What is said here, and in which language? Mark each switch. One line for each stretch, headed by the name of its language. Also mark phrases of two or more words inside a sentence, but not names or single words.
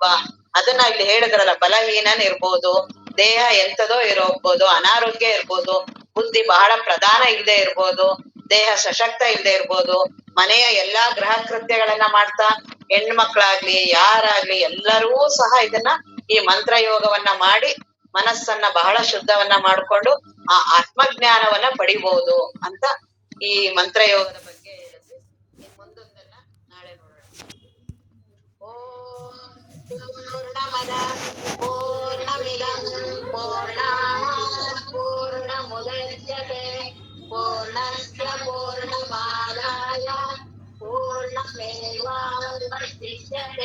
Kannada: ಅದನ್ನ ಇಲ್ಲಿ ಹೇಳಿದ್ರಲ್ಲ, ಬಲಹೀನನ್ ಇರ್ಬೋದು, ದೇಹ ಎಂತದೋ ಇರೋಗ್ಬೋದು, ಅನಾರೋಗ್ಯ ಇರ್ಬೋದು, ಬುದ್ಧಿ ಬಹಳ ಪ್ರಧಾನ ಇಲ್ಲದೆ ಇರ್ಬೋದು, ದೇಹ ಸಶಕ್ತ ಇಲ್ಲದೆ ಇರ್ಬೋದು, ಮನೆಯ ಎಲ್ಲಾ ಗೃಹ ಕೃತ್ಯಗಳನ್ನ ಮಾಡ್ತಾ ಹೆಣ್ಮಕ್ಳಾಗ್ಲಿ ಯಾರಾಗ್ಲಿ ಎಲ್ಲರೂ ಸಹ ಇದನ್ನ ಈ ಮಂತ್ರಯೋಗವನ್ನ ಮಾಡಿ ಮನಸ್ಸನ್ನ ಬಹಳ ಶುದ್ಧವನ್ನ ಮಾಡ್ಕೊಂಡು ಆ ಆತ್ಮಜ್ಞಾನವನ್ನ ಪಡಿಬಹುದು ಅಂತ ಈ ಮಂತ್ರಯೋಗದ ಬಗ್ಗೆ ಹೇಳಿದ್ವಿ. ಇನ್ ಮುಂದೊಂದನ್ನ ನಾಳೆ ನೋಡೋಣ.
Sanskrit: ಓಂ ಪೂರ್ಣಮದ ಪೂರ್ಣಮಿದಂ ಪೂರ್ಣಾತ್ ಪೂರ್ಣಮುದಚ್ಯತೆ ಪೂರ್ಣಸ್ಯ ಪೂರ್ಣಮಾದಾಯ ಪೂರ್ಣಮೇವಾವಶಿಷ್ಯತೆ.